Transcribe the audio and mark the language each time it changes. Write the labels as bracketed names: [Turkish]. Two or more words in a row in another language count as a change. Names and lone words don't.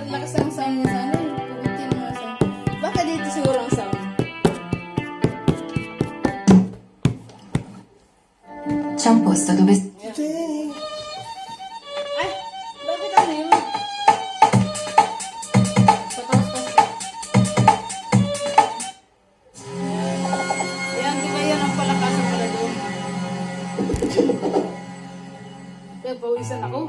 [Filipino] malakas ang sound niya sana. Pugutin mo na sound. Baka dito siguro ang sound. [Italian] C'è un posto dove... [Filipino] Ay! Bakit ano yun? Patas-pas. Yan, di ba yan ang palakasan pala doon? Kaya pawisan ako.